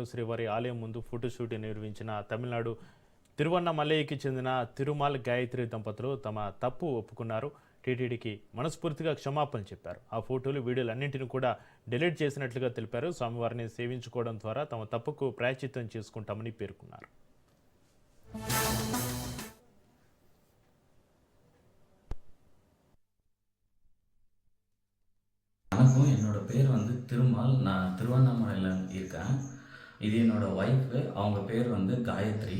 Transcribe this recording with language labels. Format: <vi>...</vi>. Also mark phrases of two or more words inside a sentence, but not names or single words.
<te>శ్రీవారి ఆలయం ముందు ఫోటోషూట్ నిర్వహించిన తమిళనాడు తిరువన్నమలైకి చెందిన తిరుమల్ గాయత్రి దంపతులు తమ తప్పు ఒప్పుకున్నారు. టీటీడీకి మనస్ఫూర్తిగా క్షమాపణ చెప్పారు. ఆ ఫోటోలు వీడియోలన్నింటినీ కూడా డిలీట్ చేసినట్లుగా తెలిపారు. స్వామివారిని సేవించుకోవడం ద్వారా తమ తప్పుకు ప్రాయశ్చిత్తం చేసుకుంటామని పేర్కొన్నారు.</te> <ta>வணக்கம், என்னோட பேர் வந்து திருமால். நான் திருவண்ணாமலையில் இருக்கேன். இது என்னோட ஒய்ஃபு, அவங்க பேர் வந்து காயத்ரி.</ta>